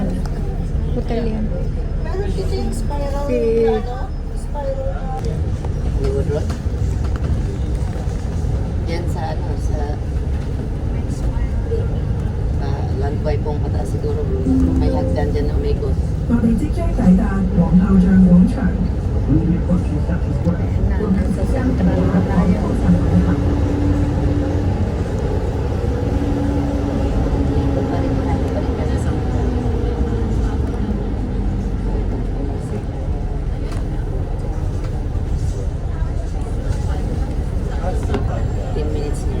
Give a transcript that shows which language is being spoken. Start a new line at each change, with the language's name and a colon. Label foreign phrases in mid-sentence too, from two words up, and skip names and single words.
Filipino: Hotel yan. Si... Hollywood Road? Yan sa ano, sa Lagway pong pataas siguro. May hagdan dyan na umikot.
Cantonese: 我哋即將抵達皇后像廣場。
English: We will be approaching Statue Square.
Filipino: Na, nasa Central na tayo. Dito pa rin tayo, balik ka sa Central. 10 minutes na.